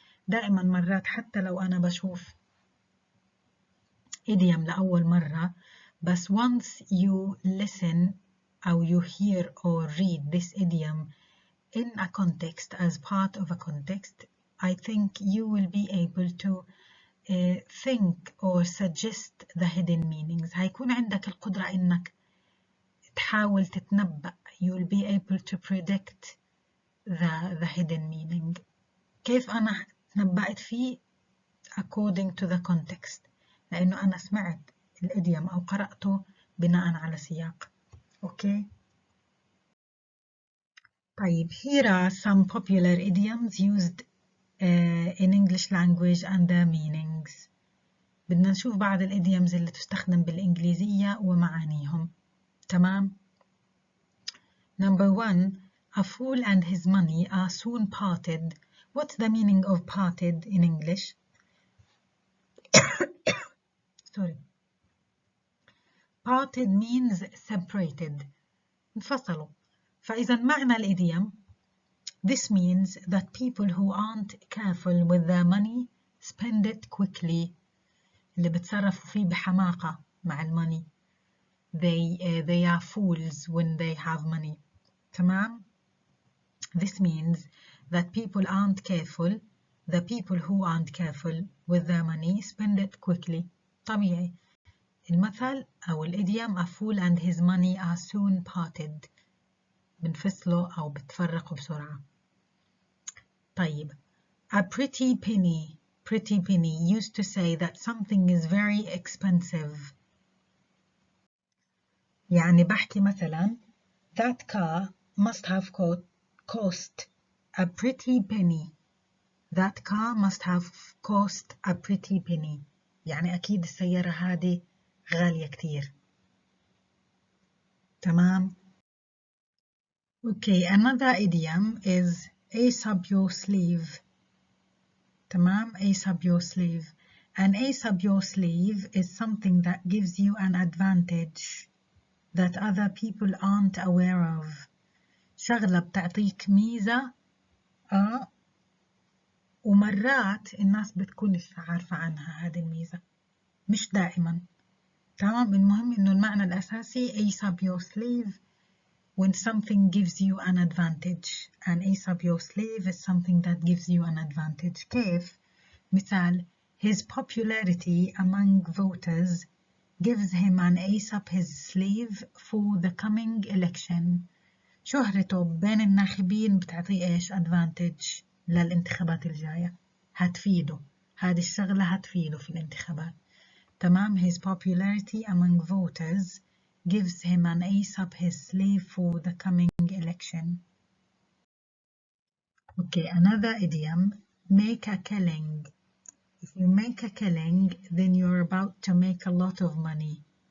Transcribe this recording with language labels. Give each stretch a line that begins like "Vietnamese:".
Arabic: دائما مرات حتى لو أنا بشوف
English: idiom
Arabic: لأول مرة، بس
English: once you listen أو you hear or read this idiom in a context as part of a context, I think you will be able to think or suggest the hidden meanings.
Arabic: هيكون عندك القدرة إنك تحاول تتنبأ.
English: You will be able to predict the hidden meaning.
Arabic: كيف أنا تنبأت فيه؟
English: according to the context،
Arabic: لأنه أنا سمعت الإديوم أو قرأته بناء على سياق.
English: Okay. طيب here are some popular idioms used in English language and their meanings.
Arabic: بدنا نشوف بعض الإديومز اللي تستخدم بالإنجليزية ومعانيهم.
English: تمام. Number 1. A fool and his money are soon parted. What's the meaning of parted in English? Sorry. Parted means separated.
Arabic: انفصلوا. فإذا معنى الإديوم
English: this means that people who aren't careful with their money spend it quickly.
Arabic: اللي بتصرفوا فيه بحماقة مع الموني.
English: They are fools when they have money.
Arabic: تمام.
English: This means that people aren't careful. The people who aren't careful with their money spend it quickly.
Arabic: طبيعي. المثل أو الإديوم
English: a fool and his money are soon parted.
Arabic: بنفصلوا أو بتفرقوا بسرعة. طيب.
English: A pretty penny used to say that something is very expensive.
Arabic: يعني بحكي مثلا
English: that car must have cost a pretty penny. That car must have cost a pretty penny.
Arabic: يعني أكيد السيارة هذه غالية كتير. تمام.
English: Okay, another idiom is ace up your sleeve. تمام, ace up your sleeve. An ace up your sleeve is something that gives you an advantage that other people aren't aware of.
Arabic: شغلة بتعطيك ميزة ومرات الناس بتكونش عارفة عنها هذه الميزة، مش دائما. تمام. المهم إنه المعنى الأساسي
English: ace up your sleeve when something gives you an advantage. An ace up your sleeve is something that gives you an advantage.
Arabic: كيف؟ مثال:
English: his popularity among voters gives him an ace up his sleeve for the coming election.
Arabic: شهرته بين الناخبين بتعطيه إيش؟ advantage للانتخابات الجاية، هتفيده، هذه الشغلة هتفيده في الانتخابات. تمام.
English: his popularity among voters gives him an ace up his sleeve for the coming election. Okay, another idiom, make a killing. If you make a killing, then you're about to make a lot of money.